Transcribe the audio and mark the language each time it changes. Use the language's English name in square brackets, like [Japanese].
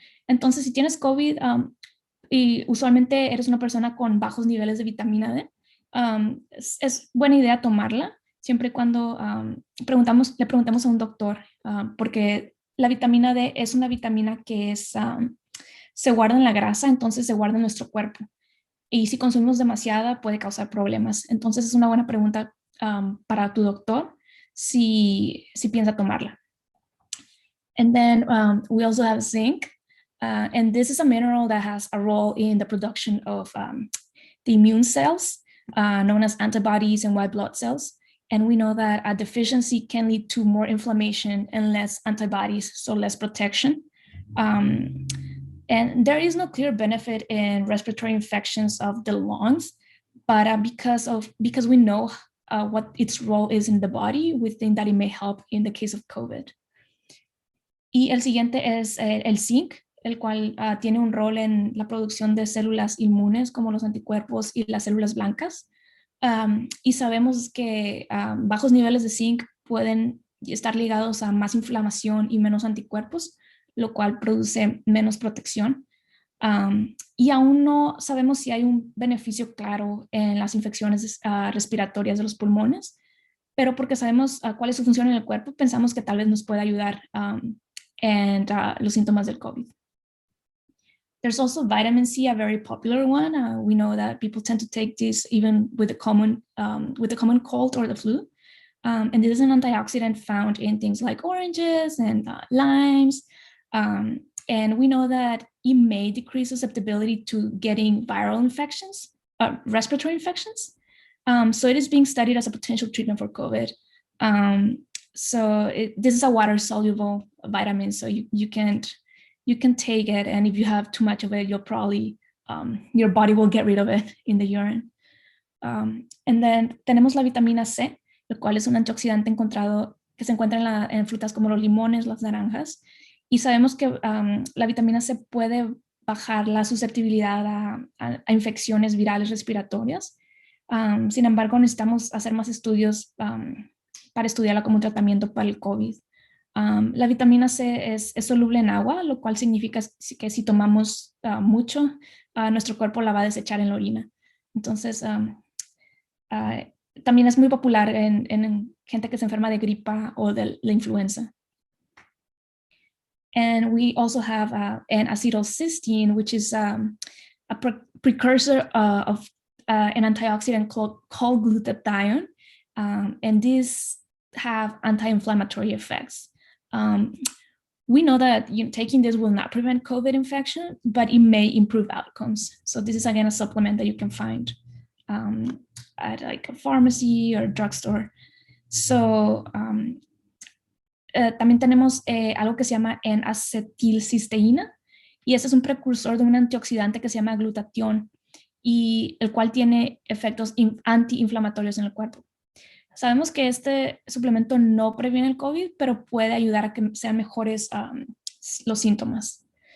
[Spanish] Entonces, si tienes COVID y usualmente eres una persona con bajos niveles de vitamina D, es buena idea tomarla, siempre y cuando le preguntemos a un doctor, porque la vitamina D es una vitamina que se guarda en la grasa, entonces se guarda en nuestro cuerpo. Y si consumimos demasiada puede causar problemas. Entonces es una buena pregunta para tu doctor si piensa tomarla. [English] And then we also have zinc. And this is a mineral that has a role in the production of the immune cells, known as antibodies and white blood cells. And we know that a deficiency can lead to more inflammation and less antibodies, so less protection. And there is no clear benefit in respiratory infections of the lungs, but because we know what its role is in the body, we think that it may help in the case of COVID. [Spanish] Y el siguiente es el zinc, el cual tiene un rol en la producción de células inmunes como los anticuerpos y las células blancas. Y sabemos que bajos niveles de zinc pueden estar ligados a más inflamación y menos anticuerpos, lo cual produce menos protección. Y aún no sabemos si hay un beneficio claro en las infecciones respiratorias de los pulmones, pero porque sabemos cuál es su función en el cuerpo, pensamos que tal vez nos pueda ayudar en los síntomas del COVID. [English] There's also vitamin C, a very popular one. We know that people tend to take this even with the common cold or the flu. And this is an antioxidant found in things like oranges and limes. And we know that it may decrease susceptibility to getting viral infections, respiratory infections. So it is being studied as a potential treatment for COVID. This is a water-soluble vitamin, so you can take it, and if you have too much of it, you'll probably your body will get rid of it in the urine. And then [Spanish] tenemos la vitamina C, el cual es un antioxidante encontrado que se encuentra en frutas como los limones, las naranjas, y sabemos que la vitamina C puede bajar la susceptibilidad a infecciones virales respiratorias. Sin embargo, necesitamos hacer más estudios para estudiarla como un tratamiento para el COVID. La vitamina C es soluble en agua, lo cual significa que si tomamos mucho, nuestro cuerpo la va a desechar en la orina. Entonces, también es muy popular en gente que se enferma de gripa o de la influenza. [English] And we also have an acetylcysteine, which is a precursor of an antioxidant called glutathione. And these have anti-inflammatory effects. We know that taking this will not prevent COVID infection, but it may improve outcomes. So this is, again, a supplement that you can find at like a pharmacy or drugstore. [Spanish] So también tenemos algo que se llama N-acetilcisteína, y este es un precursor de un antioxidante que se llama glutatión, y el cual tiene efectos antiinflamatorios en el cuerpo. Sabemos que este suplemento no previene el COVID, pero puede ayudar a que sean mejores los síntomas.